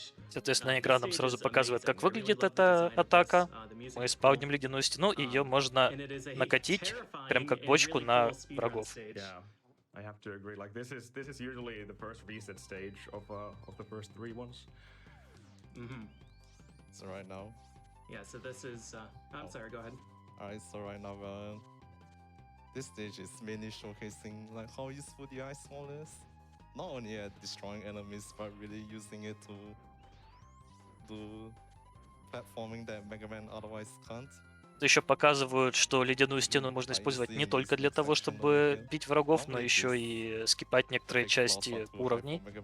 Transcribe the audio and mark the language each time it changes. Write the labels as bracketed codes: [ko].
[ru] Соответственно, игра нам сразу показывает, как выглядит эта атака. Мы спавним ледяную стену, и ее можно накатить, прям как бочку, на врагов. [en] I have to agree. Like this is usually the first reset stage of the first 3 ones. So right now. Yeah. So this is. I'm sorry. Go ahead. Alright. So right now, this stage is mainly showcasing like how useful the ice wall is. Not only at destroying enemies, but really using it to do platforming that Mega Man otherwise can't. [ru] Еще показывают, что ледяную стену можно использовать не только для того, чтобы бить врагов, но еще и скипать некоторые части уровней.